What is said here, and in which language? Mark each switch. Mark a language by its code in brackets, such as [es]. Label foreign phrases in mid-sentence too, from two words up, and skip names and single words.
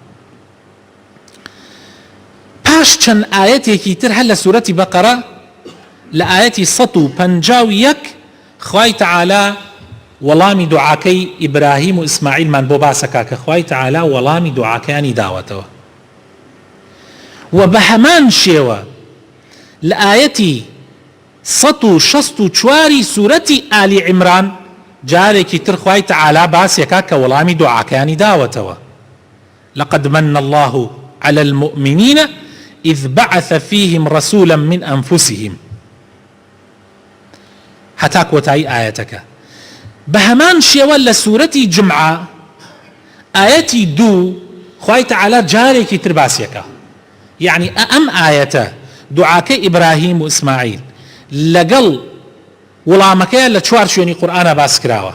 [ckb] پاش چەند ئاەتێکی تر هەر لە سوورەتی بەقەرە لە ئاەتی 151 خوای تەعالا وەڵامی دوعاکەی ئیبراهیم و ئیسماعیلمان بۆ باسەکە کە خوای تەعالا وەڵامی دوعاکەیانی داوەتەوە. و بە هەمان شێوە لە ئاەتی 164 سوورەتی ئالی عیمران جارێکی تر خوای تەعالا باسێکە کە وەڵامی دوعاکەیانی داوەتەوە. [ar] لقد من الله على المؤمنين إذ بعث فيهم رسولا من أنفسهم، [ckb] هەتا کۆتایی ئاەتەکە. بە هەمان شێوە لە سوورەتی جمعە ئاەتی 2 خوای تەعالا جارێکی تر باسیەکە، یعنی ئەم ئاەتە دوعاکەی ئیبراهیم و ئیسماعیل لەگەڵ وەڵامەکەیە لە 4 شوێنی قورئانە باس کراوە.